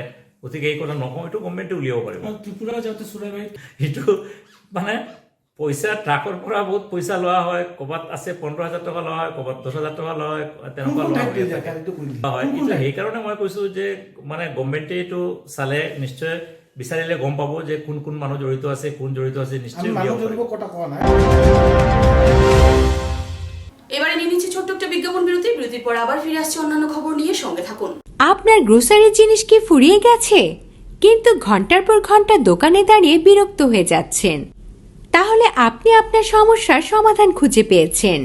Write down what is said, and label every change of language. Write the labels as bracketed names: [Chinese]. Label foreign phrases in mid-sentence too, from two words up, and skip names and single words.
[Assamese] গতিকে এই কথা নকওঁ, এইটো গভৰ্ণমেণ্টে উলিয়াব পাৰিব। ত্ৰিপুৰা যাওঁতে চুৰাই এইটো মানে পইচা ট্ৰাকৰ পৰা বহুত পইচা লোৱা হয়। ক'ৰবাত আছে 15,000 টকা লোৱা হয়, ক'ৰবাত 10,000 টকা লোৱা হয়, তেনেকুৱা লোৱা হয়। কিন্তু সেইকাৰণে মই কৈছোঁ যে মানে গভৰ্ণমেণ্টে এইটো চালে নিশ্চয় বিচাৰিলে গম পাব যে কোন মানুহ জড়িত আছে, কোন জড়িত আছে, নিশ্চয় উলিয়াব পাৰিব। [Bangla] এবারে নিয়ে নিচ্ছি ছোট্ট একটা বিজ্ঞাপন বিরতি। বিরতির পর আবার ফিরে আসছি অন্যান্য খবর নিয়ে, সঙ্গে থাকুন। আপনার গ্রোসারির জিনিস কি ফুরিয়ে গেছে, কিন্তু ঘন্টার পর ঘন্টা দোকানে দাঁড়িয়ে বিরক্ত হয়ে যাচ্ছেন? তাহলে আপনি আপনার সমস্যার সমাধান খুঁজে পেয়েছেন।